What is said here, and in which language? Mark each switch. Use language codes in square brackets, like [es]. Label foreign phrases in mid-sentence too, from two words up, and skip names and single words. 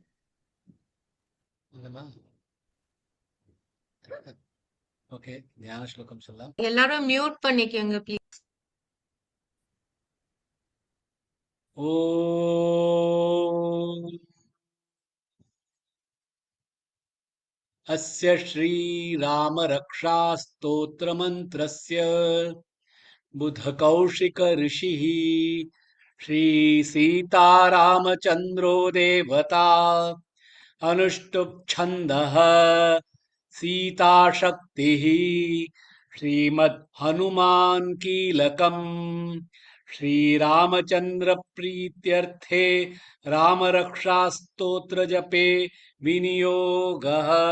[ta] ஓகே, தியான ஸ்லோகம் சொல்லலாம். எல்லாரும் மியூட் பண்ணிக்கோங்க ப்ளீஸ். [sa] ஓம் अस्य श्रीरामरक्षास्तोत्रमन्त्रस्य बुधकौशिक ऋषिः श्रीसीतारामचन्द्रो देवता अनुष्टुप् छन्दः सीताशक्तिः श्रीमद् हनुमान् कीलकम् श्रीरामचन्द्र प्रीत्यर्थे रामरक्षास्तोत्र जपे विनियोगः।